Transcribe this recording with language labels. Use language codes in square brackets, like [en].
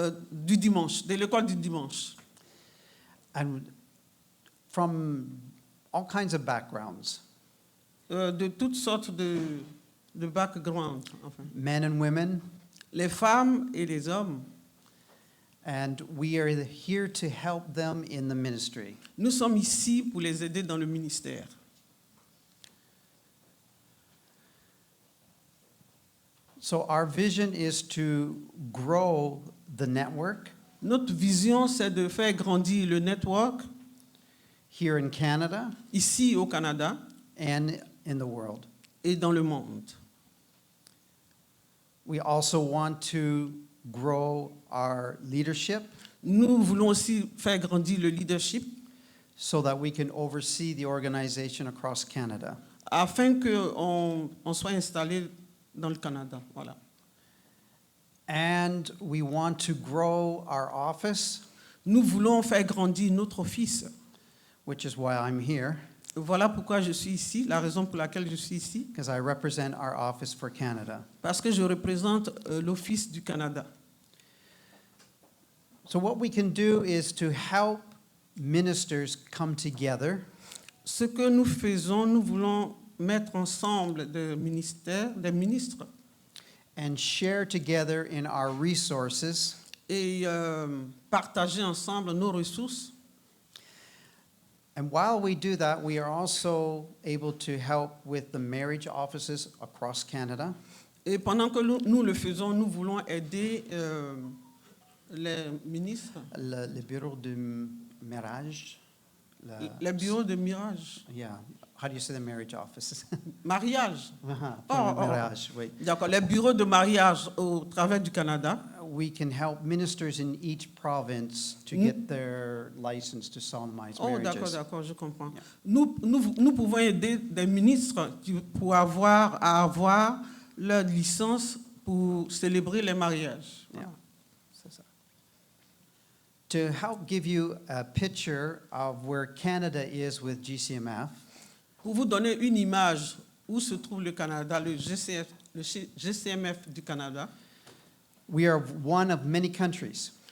[fr] du dimanche, de l'école du dimanche. [en] and from all kinds of backgrounds, [fr] De toutes sortes de backgrounds, enfin. [en] men and women, [fr] Les femmes et les hommes. [en] and we are here to help them in the ministry. [fr] Nous sommes ici pour les aider dans le ministère. [en] So our vision is to grow the network [fr] Notre vision, c'est de faire grandir le network [en] here in Canada [fr] ici au Canada [en] and in the world. [fr] et dans le monde. [en] We also want to grow our leadership [fr] Nous voulons aussi faire grandir le leadership [en] so that we can oversee the organization across Canada. [fr] afin qu'on soit installé dans le Canada. Voilà. [en] And we want to grow our office, [fr] Nous voulons faire grandir notre office. [en] which is why I'm here, [fr] Voilà pourquoi je suis ici, la raison pour laquelle je suis ici, [en] because I represent our office for Canada. [fr] parce que je représente l'Office du Canada. [en] So what we can do is to help ministers come together [fr] Ce que nous faisons, nous voulons mettre ensemble des ministres, [en] and share together in our resources [fr] et partager ensemble nos ressources. [en] And while we do that, we are also able to help with the marriage offices across Canada. [fr] Et pendant que nous le faisons, nous voulons aider les ministres, Le bureau de mariage. les bureaux de mirage, [en] Yeah, how do you say the marriage office? [fr] Mariage. Pour Oh, le oh. mariage, oui. D'accord, les bureaux de mariage au travers du Canada. [en] We can help ministers in each province to get their license to solemnize [fr] Oh, d'accord, [en] marriages. [fr] d'accord, je comprends. Nous pouvons aider des ministres pour avoir leur licence pour célébrer les mariages. [en] Yeah. [fr] Voilà, c'est ça. [en] To help give you a picture of where Canada is with GCMF, [fr] Pour vous donner une image où se trouve le Canada, le GCMF du Canada, [en] we are one of many countries.